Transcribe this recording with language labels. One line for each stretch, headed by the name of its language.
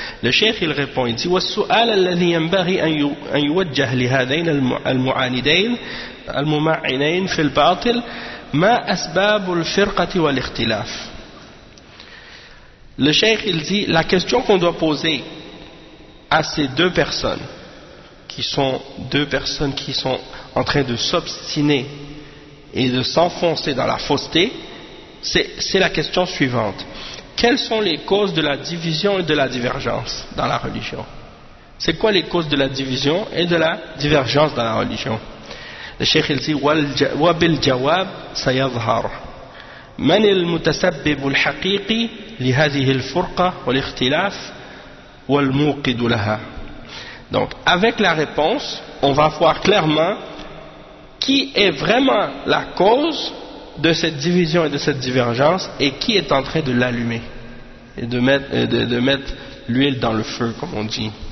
French: Le Cheikh, il répond, il dit: «
Arabic: والسؤال الذي ينبغي أن يوجه لهذين المعاندين الممعنين في الباطل ما أسباب الفرقة والاختلاف.
French: » Le Cheikh, il dit, la question qu'on doit poser à ces deux personnes, qui sont deux personnes qui sont en train de s'obstiner et de s'enfoncer dans la fausseté, c'est la question suivante. Quelles sont les causes de la division et de la divergence dans la religion? C'est quoi les causes de la division et de la divergence dans la religion? Le Cheikh, il dit, «
Arabic: Wa bil jawab sayadhar. » من المتسبب الحقيقي لهذه الفرقة والاختلاف والموقد لها.
French: Donc, avec la réponse, on va voir clairement qui est vraiment la cause de cette division et de cette divergence et qui est en train de l'allumer et de mettre l'huile dans le feu, comme on dit.